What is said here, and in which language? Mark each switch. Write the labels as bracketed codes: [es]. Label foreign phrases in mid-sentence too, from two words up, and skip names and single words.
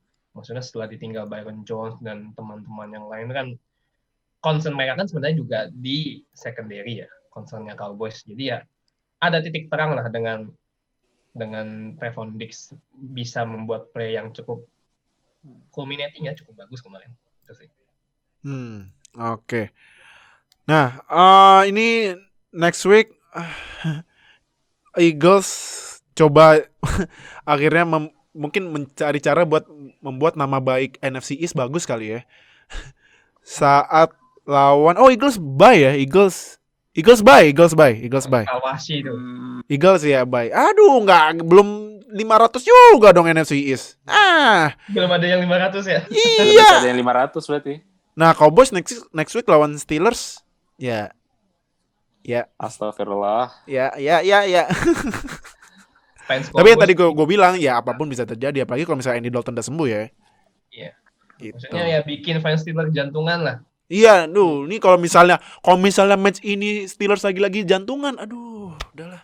[id] Maksudnya setelah ditinggal Byron Jones dan teman-teman yang lain kan concern mereka kan sebenarnya juga di secondary ya, concernnya Cowboys. Jadi ya ada titik terang lah dengan Trevon Diggs bisa membuat play yang cukup culminating-nya cukup bagus kemarin. Itu sih. Oke. Nah, ini [en] next week [id] Eagles coba akhirnya mungkin mencari cara buat membuat nama baik NFC East bagus kali ya. Saat lawan Eagles bye ya, Eagles bye. Awasi itu. Eagles ya bye. Aduh, belum 500 juga dong NFC East. Belum ada yang 500 ya? Bisa ada Iya. yang 500 berarti. Nah, Cowboys [en] next week [id] lawan Steelers. Ya. Astagfirullah. Ya. Fans Tapi yang Cowboys, tadi gue bilang ya apapun bisa terjadi, apalagi kalau misalnya Andy Dalton udah sembuh ya. iya. Gitu. Maksudnya ya bikin fans Steelers jantungan lah. Iya, ini kalau misalnya match ini Steelers lagi jantungan, aduh, udahlah.